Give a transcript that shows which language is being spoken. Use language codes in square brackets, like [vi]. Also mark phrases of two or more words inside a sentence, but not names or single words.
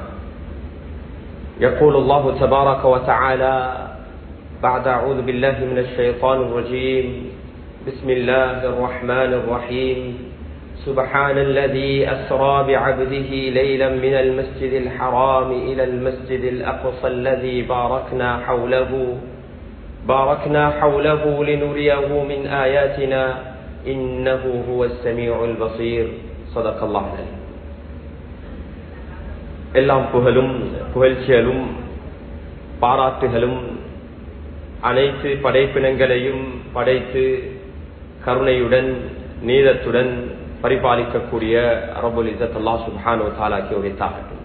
[ar] يقول الله تبارك وتعالى بعد أعوذ بالله من الشيطان الرجيم بسم الله الرحمن الرحيم سبحان الذي أسرى بعبده ليلا من المسجد الحرام إلى المسجد الأقصى الذي باركنا حوله لنريه من آياتنا إنه هو السميع البصير صدق الله العظيم. [ta] எல்லாம் புகழும் புகழ்ச்சியலும் பாராட்டுகளும் அனைத்து படைப்பினங்களையும் படைத்து கருணையுடன் நீதத்துடன் பரிபாலிக்கக்கூடிய [ar] رب العزة الله سبحانه وتعالى [ta] உரித்தாகட்டும்.